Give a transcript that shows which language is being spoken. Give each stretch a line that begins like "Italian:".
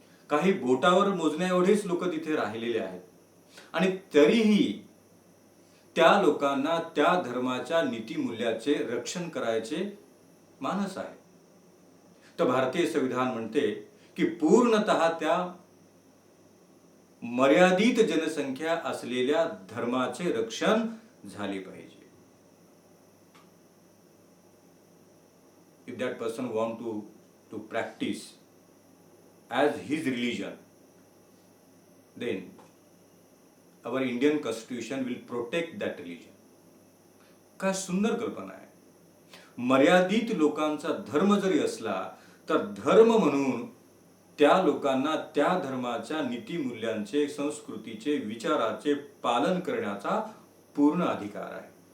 Marathi: काही बोटावर मोजण्या एवढेच लोक तिथे राहिलेले आहेत. आणि तरीही त्या लोकांना त्या धर्माच्या नीतिमूल्याचे रक्षण करायचे मानस आहे. तर भारतीय संविधान म्हणते की पूर्णतः त्या मर्यादित जनसंख्या असलेल्या धर्माचे रक्षण झाले पाहिजे.
English: If that person want to practice as his religion, then our Indian Constitution will protect that religion.
Marathi: काय सुंदर कल्पना आहे. मर्यादित लोकांचा धर्म जरी असला तर धर्म म्हणून त्या लोकांना त्या धर्माच्या नीतिमूल्यांचे, संस्कृतीचे, विचाराचे पालन करण्याचा पूर्ण अधिकार आहे.